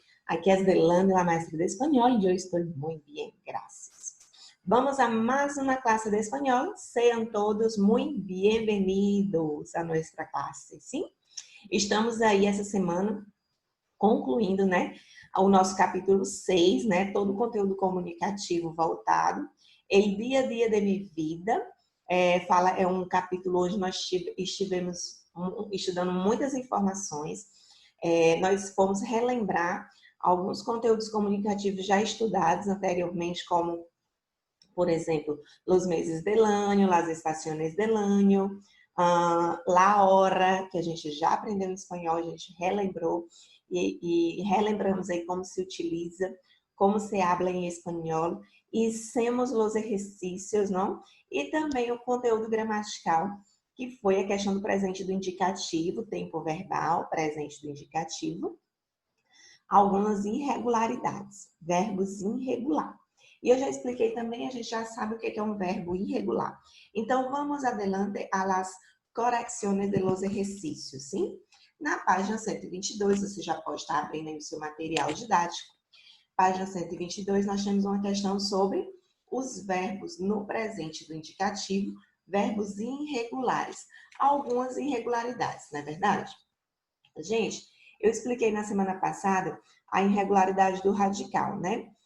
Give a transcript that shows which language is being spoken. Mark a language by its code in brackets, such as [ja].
[es] Aquí es Delane, la maestra de español. Yo estoy muy bien, gracias. Vamos a más una clase de español. Sean todos muy bienvenidos a nuestra clase, sim? [pt] Estamos aí essa semana concluindo, né, o nosso capítulo 6, né, todo o conteúdo comunicativo voltado. El dia a dia de minha vida, é um capítulo onde nós estivemos estudando muitas informações. Nós fomos relembrar alguns conteúdos comunicativos já estudados anteriormente, como, por exemplo, [es] los meses del año, [pt] las estaciones del año, la hora, que a gente já aprendeu em espanhol, a gente relembrou e relembramos aí como se utiliza, [es] como se habla [pt] em espanhol, e [es] hicimos los ejercícios, [pt] não? E também o conteúdo gramatical, que foi a questão do presente do indicativo, tempo verbal, presente do indicativo, algumas irregularidades, verbos irregulares. E eu já expliquei também, a gente já sabe o que é um verbo irregular. [es] Então, vamos adelante a las correcciones de los ejercicios, sim? [pt] Na página 122, você já pode estar abrindo aí o seu material didático. Página 122, nós temos uma questão sobre os verbos no presente do indicativo, verbos irregulares. Algumas irregularidades, não é verdade? Gente, eu expliquei na semana passada a irregularidade do radical, né?